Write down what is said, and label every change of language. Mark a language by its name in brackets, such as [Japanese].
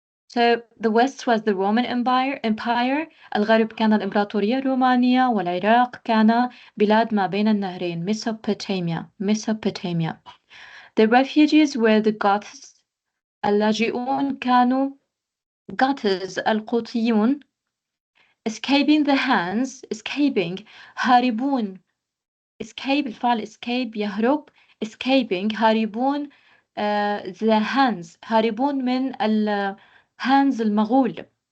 [English] So the West was the Roman Empire. [Arabic] الغرب كان الإمبراطورية الرومانية والعراق كان بلاد ما بين النهرين. Mesopotamia. [English] The refugees were the Goths. [Arabic] اللاجئون كانوا Goths القوطيون. [English] Escaping the hands. [Arabic] هاربون. [English] escape [Arabic] الفعل [English] escape [Arabic] يهرب. [English] escaping [Arabic] هاربون [English] the hands. [Arabic] هاربون من [English] hands [Arabic] المغول.